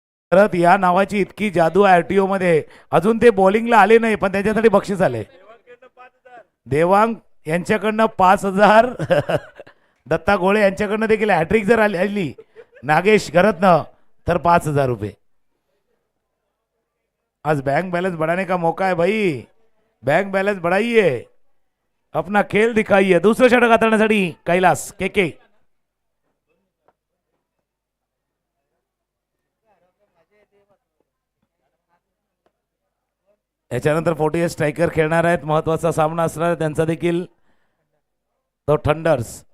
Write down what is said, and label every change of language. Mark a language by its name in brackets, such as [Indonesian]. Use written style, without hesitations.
[Marathi] परत या नावाची इतकी जादू आरटीओ मध्ये अजून ते बॉलिंगला आले नाही, पण त्याच्यासाठी बक्षीस आले. देवांग यांच्याकडनं 5,000. दत्ता गोळे यांच्याकडनं देखील हॅट्रिक जर आली नागेश घरतनं तर 5,000 रुपये. [Hindi] आज बैंक बैलेंस बढ़ाने का मौका है भाई. बैंक बैलेंस बढ़ाइए, अपना खेल दिखाइए. [Marathi] दुसरं षटक हाताळण्यासाठी कैलास के याच्यानंतर 48 स्ट्रायकर खेळणार आहेत. महत्वाचा सामना असणार आहे त्यांचा देखील, तो थंडर्स.